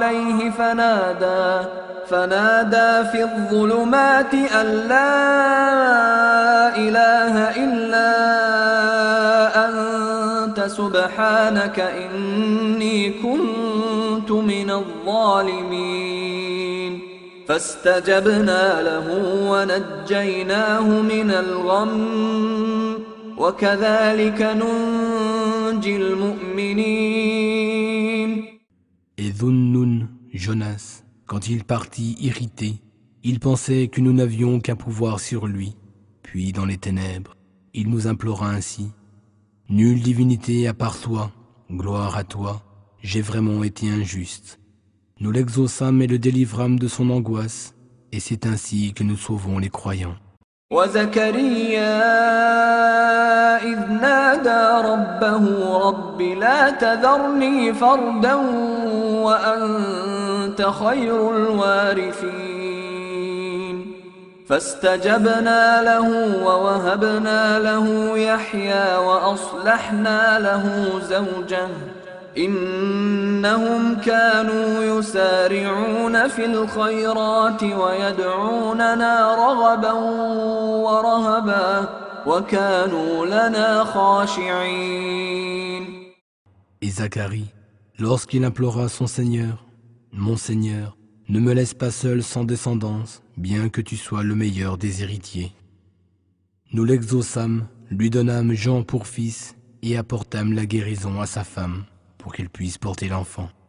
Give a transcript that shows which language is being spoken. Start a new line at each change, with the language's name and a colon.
Arabic: فنادى في الظلمات أن لا إله إلا أنت سبحانك إني كنت من الظالمين فاستجبنا له ونجيناه من الغم وكذلك ننجي المؤمنين
French: إذنون جوناس. Quand il partit irrité, il pensait que nous n'avions qu'un pouvoir sur lui. Puis, dans les ténèbres, il nous implora ainsi. « Nulle divinité à part toi, gloire à toi, j'ai vraiment été injuste. » Nous l'exaucâmes et le délivrâmes de son angoisse, et c'est ainsi que nous sauvons les croyants.
Arabic: « وَزَكَرِيَّا إِذْ نَادَى رَبَّهُ رَبِّ لَا تَذَرْنِي فَرْدًا وَأَنْتَ خَيْرُ الْوَارِثِينَ فَاسْتَجَبْنَا لَهُ وَوَهَبْنَا لَهُ يَحْيَى وَأَصْلَحْنَا لَهُ زَوْجَهُ إنهم كانوا يسارعون في الخيرات ويدعوننا رغبا ورهبا وكانوا لنا خاشعين.
French: Et Zacharie, lorsqu'il implora son Seigneur, mon Seigneur, ne me laisse pas seul sans descendance, bien que tu sois le meilleur des héritiers. Nous l'exaucâmes, lui donnâmes Jean pour fils et apportâmes la guérison à sa femme, pour qu'il puisse porter l'enfant.